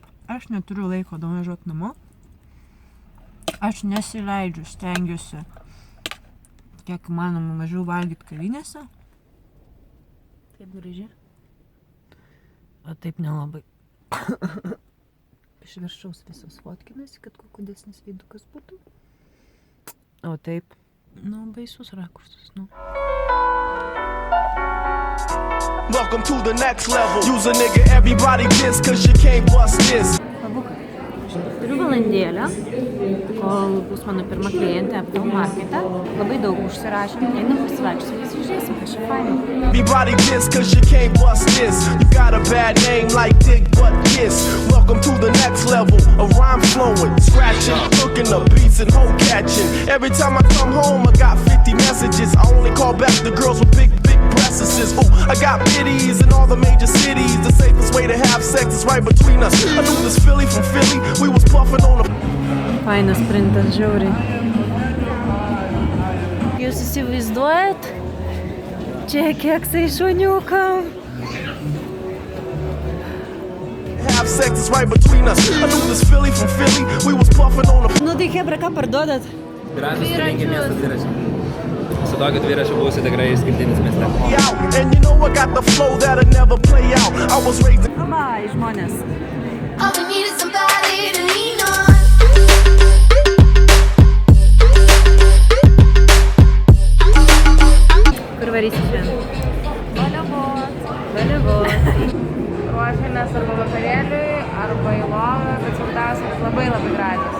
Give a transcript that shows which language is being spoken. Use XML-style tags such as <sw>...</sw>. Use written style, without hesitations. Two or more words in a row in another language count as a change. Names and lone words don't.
<lt>Aš neturiu laiko nuvažiuoti namo. Aš nesileidžiu, stengiuosi kiek įmanoma mažiau valgyti kavinėse. Taip gražiai. O taip nelabai. Iš viršaus visos fotkinasi, kad kuo kudesnis veidukas būtų. O taip. Baisus rakursas,</lt> <en>Welcome to the next level. Use a nigga, everybody diss, cause you can't bust this.</en> <lt>Turiu valandėlę, kol bus mano pirma klientė Uptown markete. Labai daug užsirašėm, einam pasivaikščioti, pasižiūrėsim, kas čia faina.</lt> <en>Everybody diss, cause you can't bust this. You got a bad name like Dick Butt Kiss. Welcome to the next level. A rhyme flowing, scratching, hooking up beats and hoe catching. Every time I come home, I got 50 messages. I only call back the girls with big breasts. Oh, I got biddies in all the major cities. The safest way to have sex is right between us. I knew this Philly from Philly. We was puffing on a...</en> <lt>Fainas printas, žiauriai. Jūs įsivaizduojat? Čia keksai šuniukam.</lt> <en>Have sex is right between us. I knew this Philly from Philly. We was puffing on a...</en> <lt>Tai hebra, ką parduodat? Dviračius. Su tokiu dviračiu būsi tikrai išskirtinis mieste.</lt> <en>And you know I got the flow that'll never play out. I was raised in...</en> <lt>Labai, žmonės.</lt> <en>All we need is somebody to lean on.</en> <lt>Kur varysit šiandien? Baliavot. Ruošiamės arba vakarėliui, arba į lovą, bet svarbiausia, kad labai gražios.</lt>